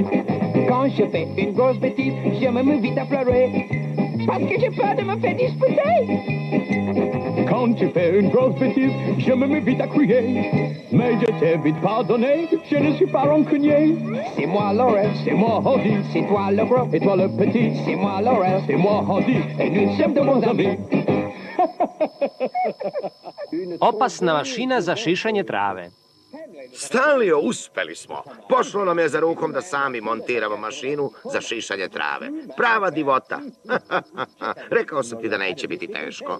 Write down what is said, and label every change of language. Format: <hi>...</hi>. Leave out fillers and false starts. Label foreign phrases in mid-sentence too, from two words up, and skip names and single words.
<fr>Quand je fais une grosse bêtise, je me mets vite à pleurer, parce que j'ai peur de me faire disputer. Quand tu fais une grosse bêtise, je me mets vite à crier. Mais je t'ai vite pardonné, je ne suis pas rancunier. C'est moi Laurel, c'est moi Hardy, c'est toi le gros et toi le petit. C'est moi Laurel, c'est moi Hardy, et nous sommes de bons amis.</fr> <sr>Opasna mašina za šišanje trave. Stalio, uspeli smo. Pošlo nam je za rukom da sami montiramo mašinu za šišanje trave. Prava divota. Rekao sam ti da neće biti teško.</sr>